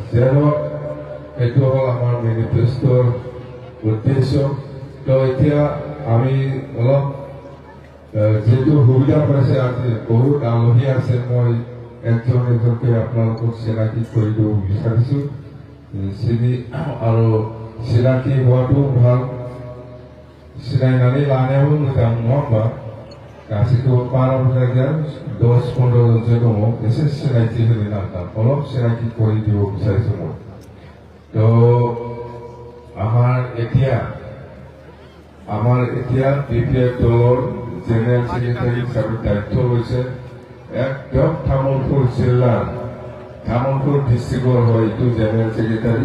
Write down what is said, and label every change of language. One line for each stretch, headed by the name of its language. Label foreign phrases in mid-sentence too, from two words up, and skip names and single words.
Assamese: এইটো হ'ল আমাৰ মেনিফেষ্টৰ উদ্দেশ্য। তো এতিয়া আমি অলপ যেহেতু সুবিধা পাইছে, আজি বহুত আলহী আছে, মই একজন এজনকৈ আপোনালোকক চিনাকি কৰি দিব বিচাৰিছোঁ। আৰু চিনাকি হোৱাটো ভাল,
Bodo: सिनायनानै लानायाबो मोजां नङा होमबा? गासैखौबो बारा बुरजा गैया, 10-15 जनसो दङ, एसे सिनायथि होनो नांगोन,
Assamese: অলপ চিনাকি কৰি দিব বিচাৰিছোঁ মই। তো আমাৰ এতিয়া BPF দলৰ জেনেৰেল ছেক্ৰেটাৰী হিচাপে দায়িত্ব লৈছে একদম তামোলপুৰ জিলাৰ, তামোলপুৰ ডিষ্ট্ৰিক্টৰ হয় এইটো জেনেৰেল ছেক্ৰেটাৰী।